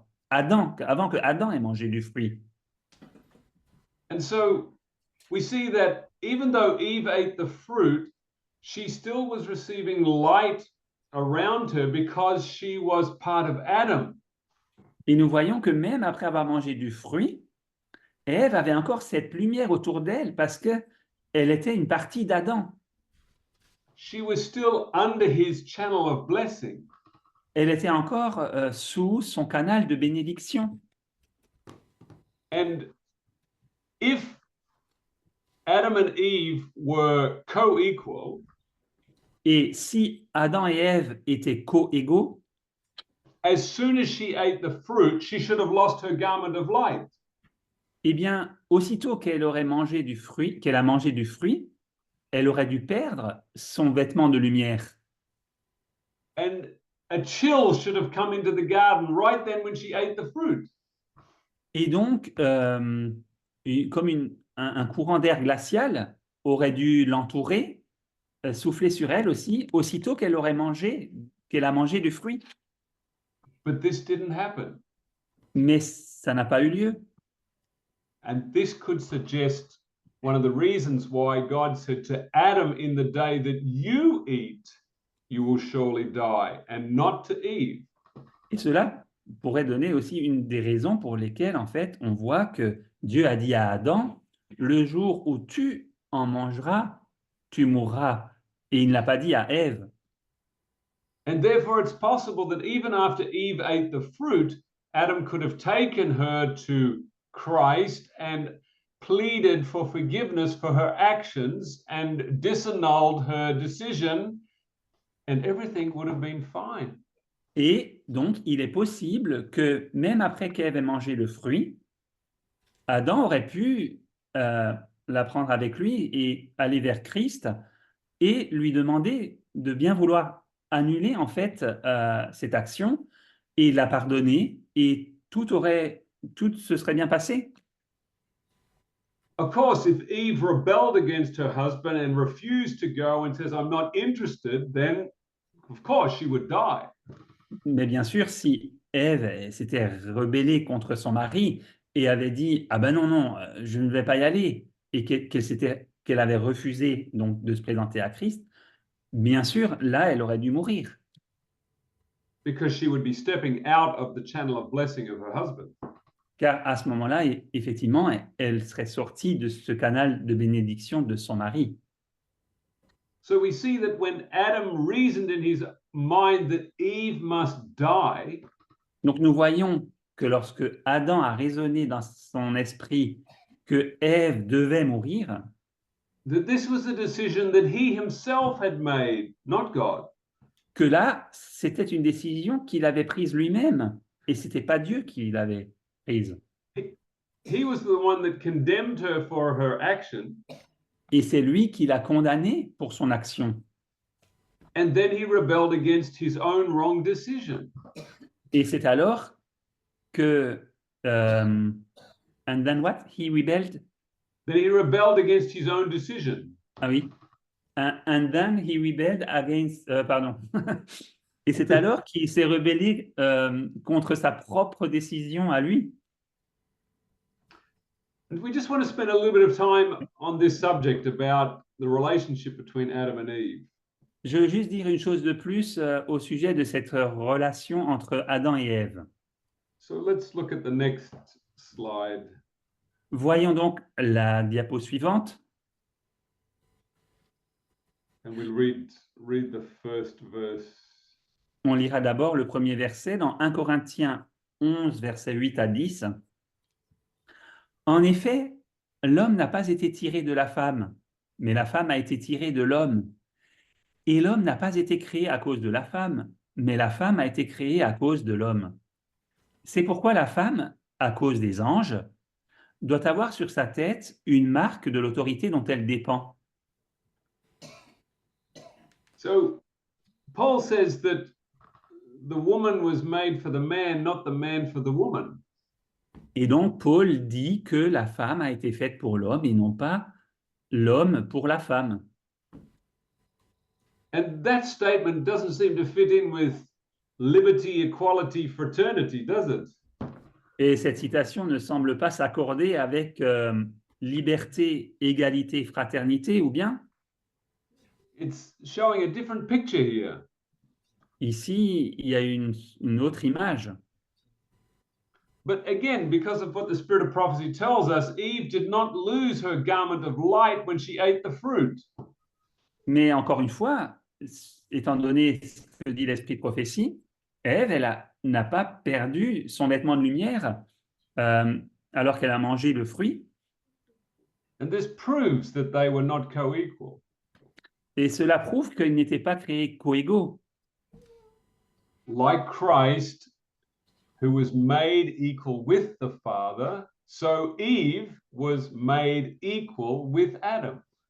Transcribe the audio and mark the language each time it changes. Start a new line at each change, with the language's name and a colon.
French: Avant que Adam ait mangé du fruit.
English: And so we see that even though Eve ate the fruit, she still was receiving light around her because she was part of Adam.
French: Et nous voyons que même après avoir mangé du fruit, Ève avait encore cette lumière autour d'elle parce qu'elle était une partie d'Adam.
English: She was still under his channel of blessing.
French: Elle était encore sous son canal de bénédiction.
English: And if Adam and Eve were co-equal,
French: Et si Adam et Ève étaient co-égaux,
English: as soon as she ate the fruit, she should have lost her garment of light.
French: eh bien, aussitôt qu'elle aurait mangé du fruit, qu'elle a mangé du fruit, elle aurait dû perdre son vêtement de lumière.
English: And a chill should have come into the garden right then when she ate the fruit.
French: Et donc, comme un courant d'air glacial aurait dû l'entourer, souffler sur elle aussi, aussitôt qu'elle a mangé du fruit.
English: But this didn't happen.
French: Mais ça n'a pas eu lieu.
English: And this could suggest one of the reasons why God said to Adam, in the day that you eat, you will surely die, and not to Eve.
French: Et cela pourrait donner aussi une des raisons pour lesquelles, en fait, on voit que Dieu a dit à Adam, le jour où tu en mangeras, tu mourras. Et il ne l'a pas dit à Ève.
English: And therefore, it's possible that even after Eve ate the fruit, Adam could have taken her to Christ and pleaded for forgiveness for her actions and disannulled her decision, and everything would have been fine.
French: Et donc, il est possible que même après qu'Ève ait mangé le fruit, Adam aurait pu la prendre avec lui et aller vers Christ et lui demander de bien vouloir annuler en fait cette action et la pardonner et tout se serait bien passé.
English: Of course, if Eve rebelled against her husband and refused to go and says, I'm not interested, then of course she would die.
French: Mais bien sûr, si Ève s'était rebellée contre son mari et avait dit ah ben non non, je ne vais pas y aller et qu'elle avait refusé donc de se présenter à Christ, bien sûr, là, elle aurait dû mourir.
English: Because she would be stepping out of the channel of blessing of her husband.
French: Car à ce moment-là, effectivement, elle serait sortie de ce canal de bénédiction de son mari.
English: So we see that when Adam reasoned in his mind that Eve must die,
French: Donc nous voyons que lorsque Adam a raisonné dans son esprit que Ève devait mourir,
English: that this was a decision that he himself had made, not God.
French: que là, c'était une décision qu'il avait prise lui-même et c'était pas Dieu qui l'avait prise.
English: He was the one that condemned her for her action.
French: Et c'est lui qui l'a condamné pour son action.
English: And then he rebelled against his own wrong decision.
French: Et c'est alors que
English: and then what? He rebelled? That he rebelled against his own decision.
French: Ah oui.
English: And then he rebelled against pardon.
French: Et c'est alors qu'il s'est rebellé contre sa propre décision à lui.
English: And we just want to spend a little bit of time on this subject about the relationship between Adam and Eve.
French: Je veux juste dire une chose de plus au sujet de cette relation entre Adam et Ève.
English: So let's look at the next slide.
French: Voyons donc la diapo suivante.
English: And we'll read the first verse.
French: On lira d'abord le premier verset dans 1 Corinthiens 11, versets 8 à 10. En effet, l'homme n'a pas été tiré de la femme, mais la femme a été tirée de l'homme. Et l'homme n'a pas été créé à cause de la femme, mais la femme a été créée à cause de l'homme. C'est pourquoi la femme, à cause des anges, doit avoir sur sa tête une marque de l'autorité dont elle dépend.
English: So Paul says that the woman was made for the man, not the man for the woman.
French: Et donc, Paul dit que la femme a été faite pour l'homme et non pas l'homme pour la femme.
English: And that statement doesn't seem to fit in with liberty, equality, fraternity, does it?
French: Et cette citation ne semble pas s'accorder avec liberté, égalité, fraternité, ou bien?
English: It's showing a different picture here.
French: Ici, il y a une autre image.
English: But again, because of what the spirit of prophecy tells us, Eve did not lose her garment of light when she ate the fruit.
French: Mais encore une fois, étant donné ce que dit l'esprit de prophétie, Ève, n'a pas perdu son vêtement de lumière alors qu'elle a mangé le fruit.
English: And this proves that they were not co-equal.
French: Et cela prouve qu'ils n'étaient pas créés coégaux.
English: Like Christ, who was made equal with the Father, so Eve was made equal with Adam.